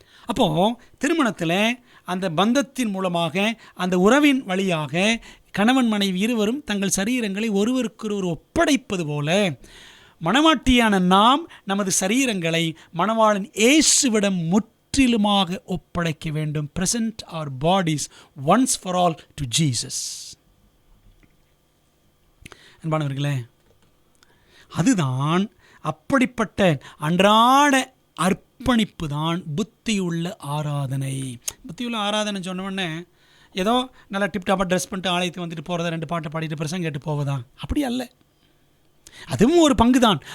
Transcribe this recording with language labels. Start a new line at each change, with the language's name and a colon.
Tamil: அப்போது திருமணத்தில் அந்த பந்தத்தின் மூலமாக, அந்த உறவின் வழியாக கணவன் மனைவி இருவரும் தங்கள் சரீரங்களை ஒருவருக்கொருவர் ஒப்படைப்பது போல மணவாட்டியான நாம் நமது சரீரங்களை மணவாளன் இயேசுவிடம் முற்றிலுமாக ஒப்படைக்க வேண்டும்.
English: present our bodies once for all to Jesus.
Tamil: அன்பானவர்களே, அதுதான் அப்படிப்பட்ட அன்றாட அர்ப்பணிப்பு தான் புத்தியுள்ள ஆராதனை. புத்தியுள்ள ஆராதனை சொன்னோடனே ஏதோ நல்லா டிப்டாப்பாக ட்ரெஸ் பண்ணிட்டு ஆலயத்துக்கு வந்துட்டு போகிறதா, 2 பாட்டை பாடிட்டு பிரசங்கம் கேட்டு போவதா? அப்படி அல்ல. அதுவும் ஒரு பங்கு தான்.